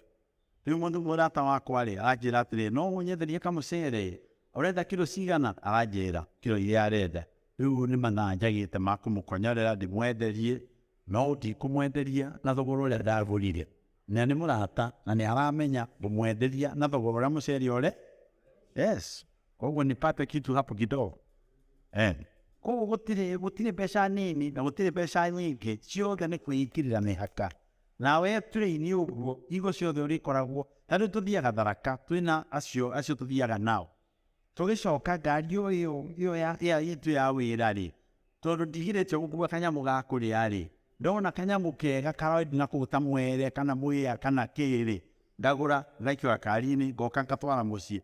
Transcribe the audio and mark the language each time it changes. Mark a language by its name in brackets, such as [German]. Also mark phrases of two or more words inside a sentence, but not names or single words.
[Kikuyu] Rĩu mũrata wakwa-rĩ aranjĩra atĩrĩ, no ũnyenderie kamũcere, ũrenda kiro cigana? Aranjĩra kiro iria arenda. Rĩu nĩ mathaa njagĩte ma kũmũkonyorera ndĩmwenderie, no ndikũmwenderia na thogora ũrĩa ndagũrire. Na nĩ mũrata na nĩ aramenya ngũmwenderia na thogora ũrĩa mũcere ũrĩ. [Swahili] Yes, koguo nipate kitu hapo kidogo. [Kikuyu] Koguo gũtirĩ mbeca nini na gũtirĩ mbeca nyingĩ, ciothe nĩ kwĩingĩrĩra mĩhaka. Nawe train ũguo, higo ciothe ũrĩkoragwo, ta rĩu tũthiaga Tharaka, twĩna acio tũthiaga nao. Tũgĩcoka ngari ĩyo itũ ya wĩra-rĩ, tondũ ndigirĩtio gũkua kanyamũ ga kũrĩa-rĩ, ndona kanyamũ kega karoidi na kũu ta mwere kana mwĩa kana kĩrĩ, ndagũra ngaikĩra ngari-inĩ ngoka ngatwara mũciĩ.